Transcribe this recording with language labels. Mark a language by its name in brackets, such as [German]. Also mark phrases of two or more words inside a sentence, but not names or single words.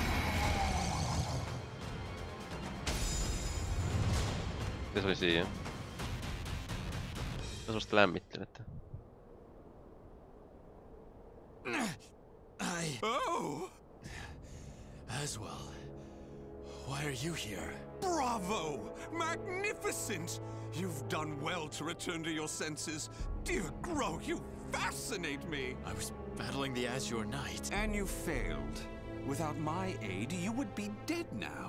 [Finnish] Mitä se oli siinä? Se on semmoista lämmittelettä. [English] Oh! Aswell, why are you here? Bravo! Magnificent! You've done well to return to your senses. Dear Gro, you fascinate me! I was battling the Azure Knight. And you failed. Without my aid, you would be dead now.